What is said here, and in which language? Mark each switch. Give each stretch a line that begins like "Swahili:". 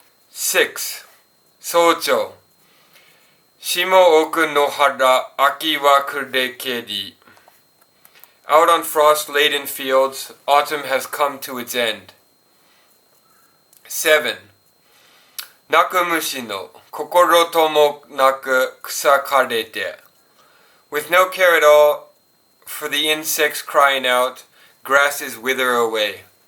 Japanese: 6. Sōchō. 霜置く野原秋は暮れけり.
English: Out on frost-laden fields, autumn has come to its end. 7.
Japanese: 鳴く虫の心ともなく草枯れて.
English: With no care at all for the insects crying out, grasses wither away.